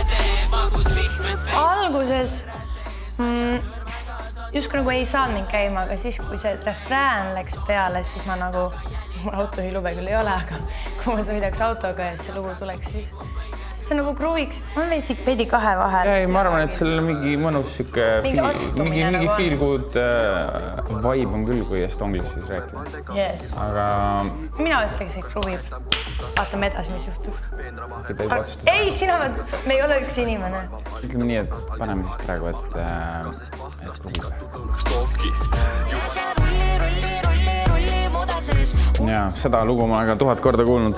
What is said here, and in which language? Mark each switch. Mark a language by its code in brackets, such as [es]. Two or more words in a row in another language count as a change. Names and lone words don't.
[et] Alguses justkui nagu ei saanud mind käima, aga siis, kui see refrään läks peale, siis ma nagu... Mul autohilube küll ei ole, aga kui ma sõidaks autoga ja see lugu tuleks, siis... See nagu kruviks. Ma veidi kahe vahel. Ei, ma arvan, et sellel mingi mõnus siuke... Mingi [en] feel good vibe [et] on küll, kui estonglis siis rääkida. Yes. Aga... Mina ütleks, et kruvib. Vaatame edasi, mis juhtub. Ei, sina... Me ei ole üks inimene. Ütleme nii, et paneme siis praegu, et kruvib. Ja, seda lugu ma olen ka 1000 korda kuulnud.